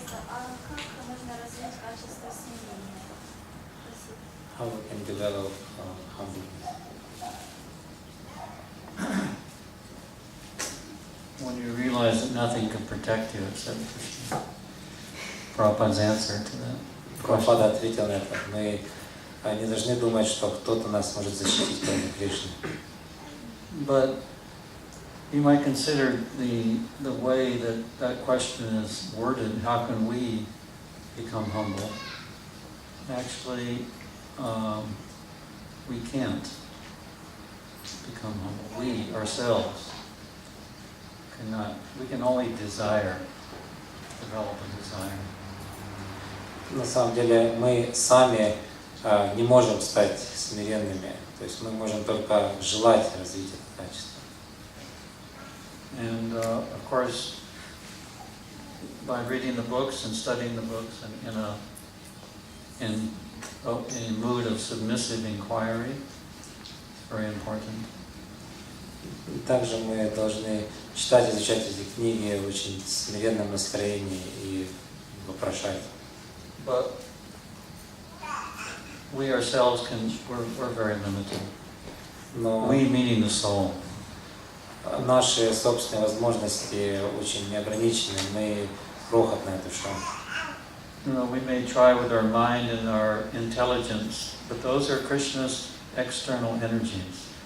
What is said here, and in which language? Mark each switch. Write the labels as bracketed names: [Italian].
[Russian] А как можно развить качество смирения? Спасибо. [English] How we can develop humbleness? When you realize that nothing can protect you except Krishna. Prabhupada's answer to that. [Russian] Прабхупада ответил на это. Мы не должны думать, что кто-то нас может защитить, кроме Кришны. [English] But you might consider the way that question is worded. How can we become humble? Actually, we can't become humble. We ourselves cannot. We can only desire, develop a desire. [Russian] На самом деле мы сами не можем стать смиренными. То есть мы можем только желать развить это качество. [English] And of course, by reading the books and studying the books and in a mood of submissive inquiry. Very important. [Russian] И также мы должны читать, изучать эти книги в очень смиренном настроении и вопрошать. [English] But we ourselves we're very limited. [Russian] Но [English] We meaning the soul. [Russian] наши собственные возможности очень неограничены, мы крохотная душа. [English] You know, we may try with our mind and our intelligence, but those are Krishna's external energies.